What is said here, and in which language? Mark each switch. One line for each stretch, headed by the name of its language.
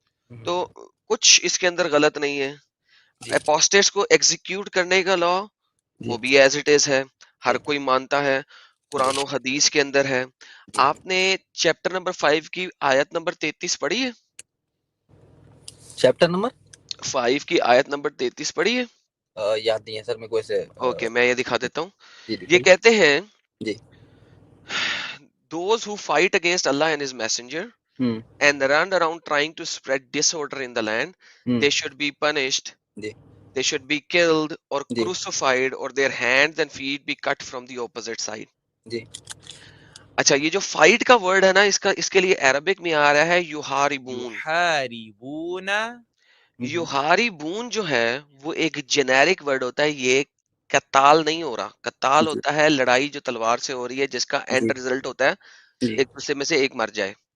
Urdu: تو کچھ اس کے اندر غلط نہیں ہے. اپوسٹیٹس کو ایگزیکیوٹ کرنے کا لا وہ بھی ایز اٹ از ہے، ہر کوئی مانتا ہے، قرآن و حدیث کے اندر ہے. آپ نے چیپٹر نمبر 5 کی آیت نمبر 33 پڑھی ہے؟ چیپٹر نمبر 5 کی آیت نمبر 33 پڑھی ہے؟ یاد نہیں ہے سر میرے کو ایسے. اوکے میں یہ دکھا دیتا ہوں. جی یہ دکھائیے. کہتے ہیں جی
English: those who fight against Allah and his messenger and run around trying to spread disorder in the land, they should be punished,
Urdu: جی
English: they should be killed or
Urdu: جی
English: crucified, or their hands and feet be cut from the opposite side.
Urdu: جی اچھا یہ جو fight کا word ہے نا، اس کے لیے Arabic میں آ رہا ہے یحاربون. یحاربون. یحاربون جو ہے وہ ایک جنیرک ورڈ ہوتا ہے، یہ قتال نہیں ہو رہا. قتال ہوتا ہے لڑائی جو تلوار سے ہو رہی ہے جس کا اینڈ ریزلٹ ہوتا ہے ایک دوسرے میں سے ایک مر جائے.